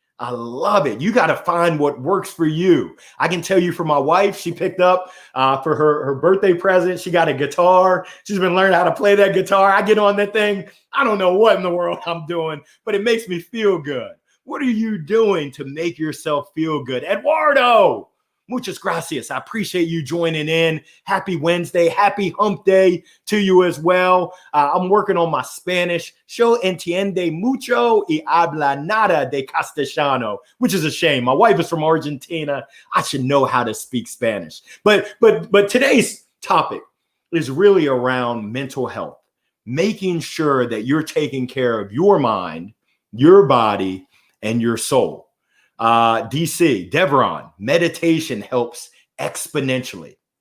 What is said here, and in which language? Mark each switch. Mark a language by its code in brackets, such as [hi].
[en] I love it. You got to find what works for you. I can tell you for my wife, she picked up for her birthday present. She got a guitar. She's been learning how to play that guitar. I get on that thing. I don't know what in the world I'm doing, but it makes me feel good. What are you doing to make yourself feel good? [es] Eduardo, muchas gracias. [en] I appreciate you joining in. Happy Wednesday. Happy hump day to you as well. I'm working on my Spanish. [es] Yo entiende mucho y habla nada de castellano, [en] which is a shame. My wife is from Argentina. I should know how to speak Spanish. But today's topic is really around mental health, making sure that you're taking care of your mind, your body, and your soul. DC, Devron, meditation helps exponentially.